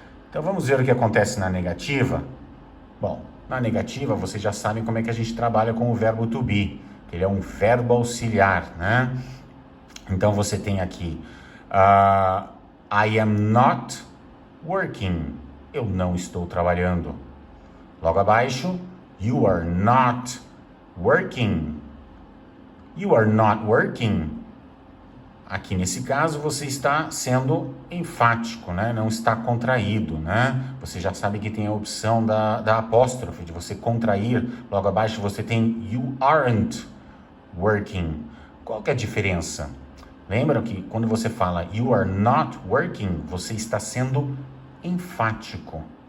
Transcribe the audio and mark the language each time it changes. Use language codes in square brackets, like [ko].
[pt] Então vamos ver o que acontece na negativa. Bom, na negativa vocês já sabem como é que a gente trabalha com o verbo to be. Ele é um verbo auxiliar, né? Então você tem aqui, [en] I am not working. [pt] Eu não estou trabalhando. Logo abaixo, [en] you are not working. You are not working. [pt] Aqui nesse caso você está sendo enfático, né? Não está contraído, né? Você já sabe que tem a opção da apóstrofe, de você contrair. Logo abaixo você tem [en] you aren't working. [pt] Qual que é a diferença? Lembra que quando você fala [en] you are not working, [pt] você está sendo enfático.